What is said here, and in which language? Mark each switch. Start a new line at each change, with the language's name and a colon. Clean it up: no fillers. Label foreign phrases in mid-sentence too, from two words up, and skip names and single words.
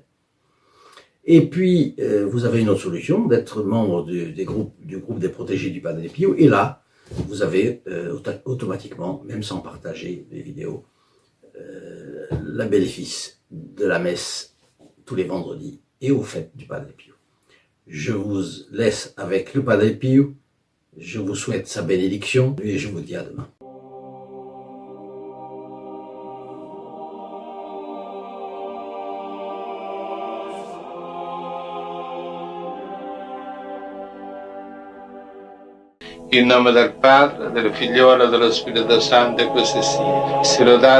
French: Et puis, vous avez une autre solution, d'être membre du groupe des protégés du Padre Pio, et là, vous avez automatiquement, même sans partager les vidéos, le bénéfice de la messe tous les vendredis et aux fêtes du Padre Pio. Je vous laisse avec le Padre Pio, je vous souhaite sa bénédiction et je vous dis à demain.
Italian: In nome del Padre, del Figliolo e dello Spirito Santo, e così sia.